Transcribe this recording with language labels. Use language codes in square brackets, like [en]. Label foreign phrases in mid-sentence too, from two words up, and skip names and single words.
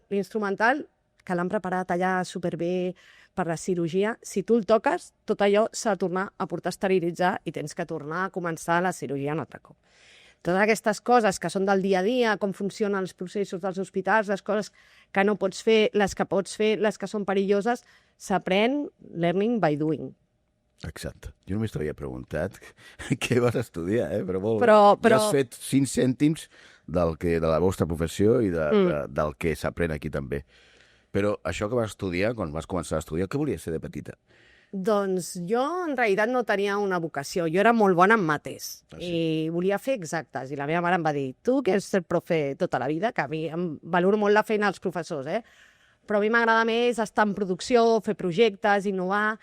[ca] L'instrumental, que l'han preparat allà superbé per la cirurgia, si tu el toques, tot allò s'ha de tornar a portar a esterilitzar i tens que tornar a començar la cirurgia un altre cop. Totes aquestes coses que són del dia a dia, com funcionen els processos dels hospitals, les coses que no pots fer, les que pots fer, les que són perilloses, s'aprèn [en] learning by doing. [ca] Exacte. Jo només t'havia preguntat què vas estudiar, però ja has fet 5 cèntims de la vostra professió i del que s'aprèn aquí també. Però això que vas estudiar, quan vas començar a estudiar, què volies ser de petita? Doncs jo en realitat no tenia una vocació, jo era molt bona en mates i volia fer exactes, i la meva mare em va dir: tu que has ser profe tota la vida, que a mi em valoro molt la feina dels professors, però a mi m'agrada més estar en producció, fer projectes, innovar.